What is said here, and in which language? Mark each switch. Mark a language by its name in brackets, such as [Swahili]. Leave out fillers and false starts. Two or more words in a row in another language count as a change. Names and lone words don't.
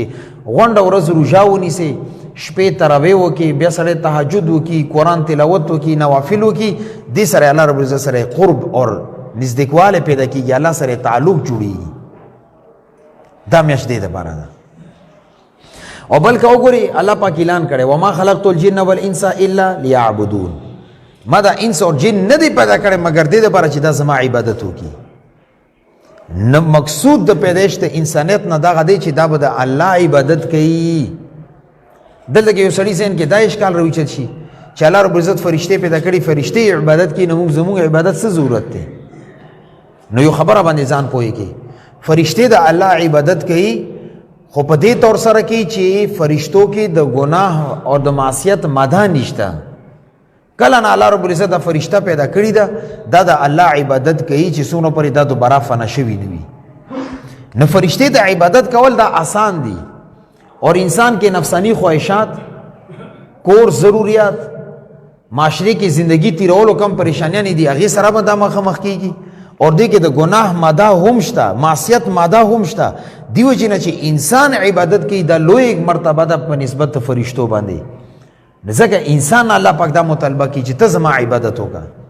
[Pashto] غونډه ورځ روژه ونیسئ، شپې تراویح وکړي، بیا سړی تهجد وکړي، قرآن تلاوت وکړي، نوافل وکړي. دې سره [Arabic] الله رب العزت [Pashto] سره قرب اور نزدېکوالی پیدا کېږي، الله سره تعلق جوړېږي. دا میاشت دې دپاره ده. او بلکې وګورئ الله پاک اعلان کړی [Arabic] وما خلقت الجن والانس الا لیعبدون، [Pashto] ما دا انس اور جن نه دی پیدا کړی مګر دې دپاره چې دا زما عبادت وکړي. نه مقصود د پیدایش د انسانیت نه دغه دی چې دا به د الله عبادت کوي. دلته کې یو سړي ذهن کې دا اشکال راوچت شي چې [Arabic] الله رب العزت [Pashto] فرشتې پیدا کړي، فرشتې عبادت کوي، نو زموږ عبادت څه ضرورت دی؟ نو یو خبره باندې ځان پوهېږي، فرشتې د الله عبادت کوي خو په دې طور سره کې چې فرشتو کې د ګناه او د معصیت ماده نشته. کله نه [Arabic] الله رب العزت [Pashto] د فرشته پیدا کړي ده، دا د الله عبادت کوي چې څومره پورې دا دوباره فنا شوي نه وي. نو فرشتې د عبادت کول دا آسان دي، اور انسان کې نفسانی خواہشات، کور ضروریات، معاشرے کې زندگی تیرولو کم پریشانیاں دي، هغې سره به دا مخامخ کېږي. اور دې کې د ګناه ماده هم شته، معصیت ماده هم شته. دې وجې نه چې انسان عبادت کوي دا لوی مرتبه ده په نسبت د فرشتو باندې. ځکه انسان الله پاک دا مطالبه کوي چې ته زما عبادت وکړه.